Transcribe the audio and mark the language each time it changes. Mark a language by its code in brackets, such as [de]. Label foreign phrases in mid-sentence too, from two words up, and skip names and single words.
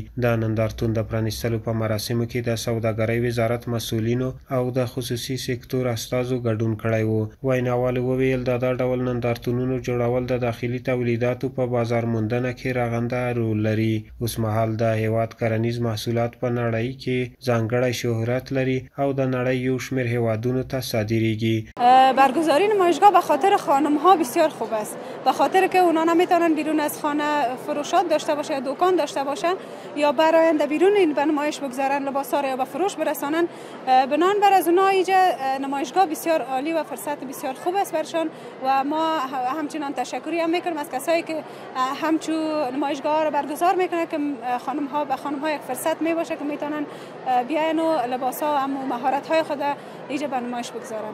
[ps] د نندارتون د پرانیستلو په مراسمو کې د سوداګرۍ وزارت مسؤلینو او د خصوصي سکتور استازو ګډون کړی و. ویناوالو وویل د دا ډول نندارتونونو جوړول د داخلي تولیداتو په بازار موندنه کې رغنده رول لري. اوس مهال د هېواد کرنیز محصولات په نړۍ کې ځانګړی شهرت لري او د نړۍ یو شمېر هېوادونو ته صادریږي. [fa] برگزاری نمایشگاه به خاطر خانم ها بسیار خوب است، به خاطر که اونا نمیتونن بیرون از خانه فروشات داشته باشه یا دکان داشته باشن یا برآینده بیرون این به نمایش بگذارن لباس ها یا به فروش برسانن. بنان بر از اونا اینجا نمایشگاه بسیار عالی و فرصت بسیار خوب است برشان و ما همچنان تشکری هم میکنیم از کسایی که همچو نمایشگاه ها رو برگزار میکنه که خانم ها یک فرصت می باشه که میتونن بیاین و لباس ها و مهارت های خود اینجا به نمایش بگذارن.